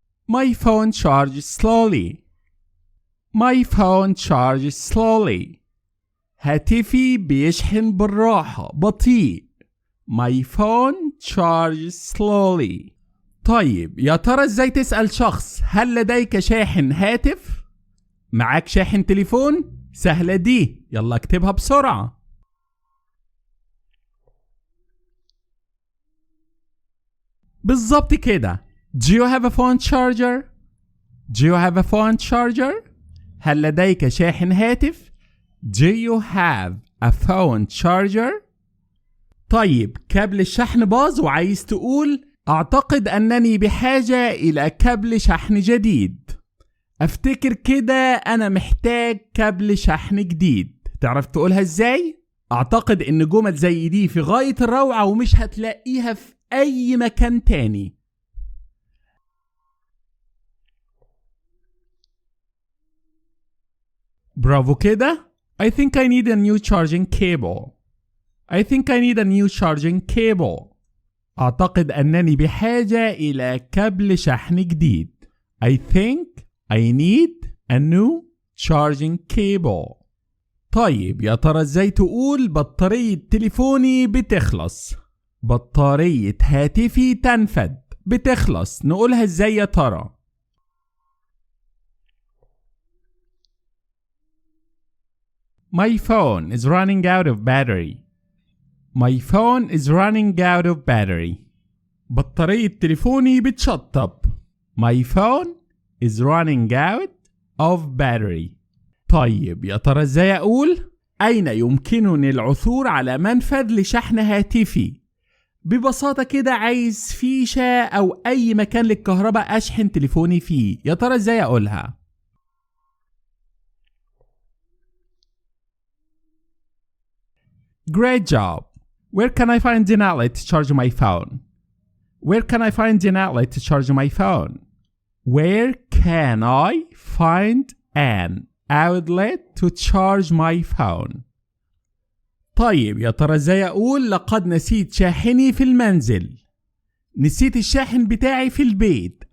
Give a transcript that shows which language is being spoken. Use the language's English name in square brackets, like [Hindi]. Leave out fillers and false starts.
[English] My phone charges slowly. My phone charges slowly. [Arabic] هاتفي بيشحن بالراحة بطيء. [English] My phone charges slowly. [Arabic] طيب، يا ترى ازاي تسأل شخص هل لديك شاحن هاتف؟ معاك شاحن تليفون؟ سهلة دي، يلا اكتبها بسرعة. بالظبط كده. [English] Do you have a phone charger? Do you have a phone charger? [Arabic] هل لديك شاحن هاتف؟ [English] Do you have a phone charger? [Arabic] طيب، كابل الشحن باظ وعايز تقول: أعتقد أنني بحاجة إلى كابل شحن جديد. أفتكر كده أنا محتاج كابل شحن جديد. تعرف تقولها إزاي؟ أعتقد إن جمل زي دي في غاية الروعة ومش هتلاقيها في أي مكان تاني. برافو كده. [English] I think I need a new charging cable. I think I need a new charging cable. [Arabic] أعتقد أنني بحاجة إلى كابل شحن جديد. [English] I think I need a new charging cable. [Arabic] طيب، يا ترى ازاي تقول بطارية تليفوني بتخلص؟ بطارية هاتفي تنفد بتخلص. نقولها ازاي يا ترى؟ [English] My phone is running out of battery. My phone is running out of battery. [Arabic] بطارية تليفوني بتشطب. [English] My phone is running out of battery. [Arabic] طيب، يا ترى ازاي اقول اين يمكنني العثور على منفذ لشحن هاتفي؟ ببساطة كده عايز فيشة او اي مكان للكهرباء اشحن تليفوني فيه. يا ترى ازاي اقولها؟ [English] Great job. Where can I find an outlet to charge my phone? Where can I find an outlet to charge my phone? Where can I find an outlet to charge my phone? [Arabic] طيب، يا ترى ازاي اقول لقد نسيت شاحني في المنزل؟ نسيت الشاحن بتاعي في البيت.